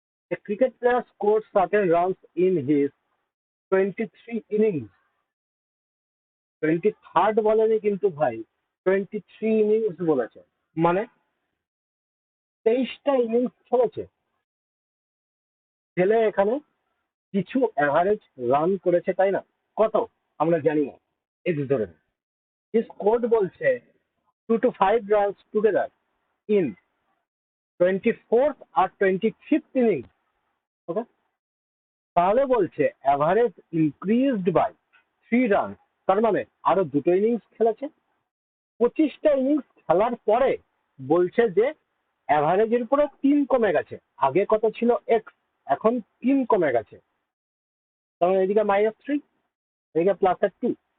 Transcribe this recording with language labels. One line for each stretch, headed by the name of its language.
English: A cricket player scored certain runs in his 23 innings.
Bangla: 23rd বলেনি কিন্তু ভাই, 23 innings বলেছে। মানে 23টা ইনিংস খেলেছে। খেলে এখানে কিছু অ্যাভারেজ রান করেছে, তাই না? কত? আমরা জানি না। এক্স ধরে নিই। স্কোর বলছে
English: 2 to 5 runs together in 24th
Bangla: আর
English: 25th innings।
Bangla: ওকে, তাহলে বলছে
English: average increased by 3 run,
Bangla: তার মানে আরো দুটো ইনিংস খেলেছে। 25টা ইনিংস খেলার পরে বলছে যে অ্যাভারেজের উপরে 3 কমে গেছে। আগে কত ছিল? এক্স, এখন 3 কমে গেছে। তার মানে এদিকে -3, এদিকে +2।